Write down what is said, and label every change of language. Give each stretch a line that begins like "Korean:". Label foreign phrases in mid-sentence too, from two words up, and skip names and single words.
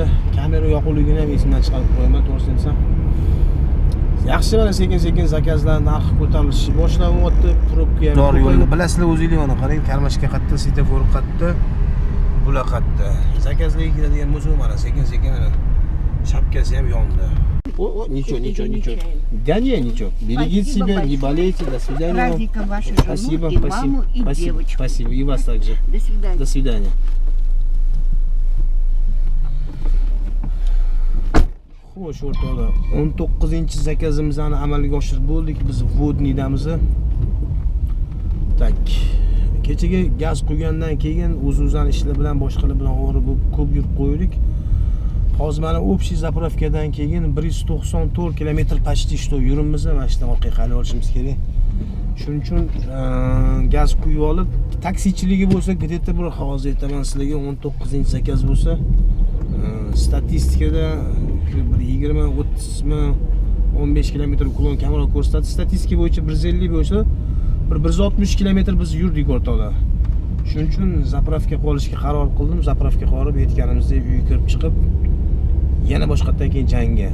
Uzbek: Kamera yoquvligini ham esimdan chiqarib qo'yaman, to'g'risini aytsam. Yaxshi mana sekin-sekin zakazlar narxi ko'tarilishi boshlanyapti. Probka ham. Bilasizlar o'zingizlar mana qarang, karmashka qatta, svetofor qatta. Bulaqatda. Zakazlarga keladigan bo'lsa, mana sekin-sekin mana shapkasi ham yondi.
Russian: О, ничего. Да не, ничего. Берегите себя, не болейте. До свидания. Праздником вашу жену, Спасибо, и маму, и девочку. Спасибо. И вас также. До свидания. До свидания.
Uzbek: Xo'sh, o'rtoqlar, 19-zakazimizni amalga oshirib bo'ldik. Biz vodniydamiz. Tak. Kechaga gaz quygandan keyin o'z-o'zani ishlar bilan boshqalar bilan ovora bo'lib ko'p yurib qo'ydik. Hozir mana общий zapravkadan keyin 194 kilometr
Russian: почти что
Uzbek: yuribmiz. Mana shundan orqaga qaytib olishimiz kerak. Shuning uchun gaz quyib olib, taksichiligi bo'lsa, где-то bir hozir aytaman sizlarga 19-zakaz bo'lsa, statistikada 20-30 mi 15 kilometr uklon kamroq ko'rsatadi. Statistika bo'yicha 150 bo'lsa, bir 160 kilometr biz yurdik o'rtoqlar. Shuning uchun zapravka qolishga qaror qildim. Zapravka qolib yetganimizda uyga kirib chiqib, yana boshqatdan keyin jangga.